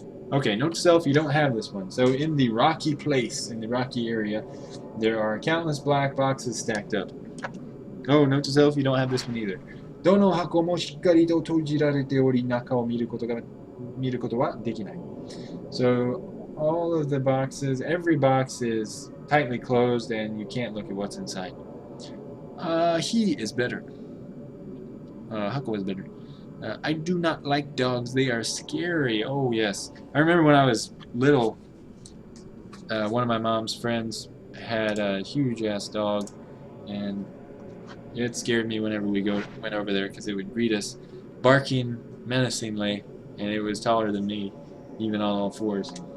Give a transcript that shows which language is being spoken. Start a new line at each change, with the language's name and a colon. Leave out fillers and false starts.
English: Okay, note to self, you don't have this one. So in the rocky place, in the rocky area, there are countless black boxes stacked up. Oh, note to self, you don't have this one either.
Japanese: どの箱もしっかりと閉じられており、中を見ることはできない。
English: So all of the boxes, every box is tightly closed and you can't look at what's inside. He is better. Hako is better. I do not like dogs. They are scary. Oh, yes. I remember when I was little, one of my mom's friends had a huge-ass dog, and it scared me whenever we went over there because it would greet us barking menacingly, and it was taller than me, even on all fours.